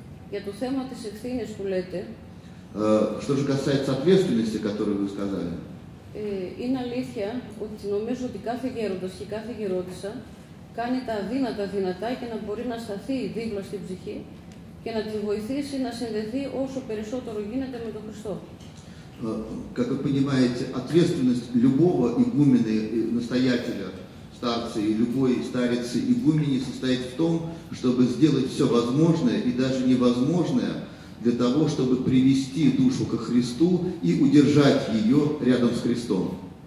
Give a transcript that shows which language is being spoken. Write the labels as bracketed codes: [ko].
[el] Για το θέμα της ευθύνης που λέτε, [ru] что же касается ответственности, которую вы сказали, [el] είναι αλήθεια ότι νομίζω ότι κάθε γέροντας και κάθε γερόντισσα κάνει τα αδύνατα δυνατά και να μπορεί να σταθεί δίπλα στην ψυχή και να τη βοηθήσει να συνδεθεί όσο περισσότερο γίνεται με τον Χριστό. [ru] как вы понимаете, ответственность любого игумена, настоятеля, старца и любой старицы игумени состоит в том, чтобы сделать все возможное и даже невозможное для того, чтобы привести душу ко Христу и удержать ее рядом с Христом.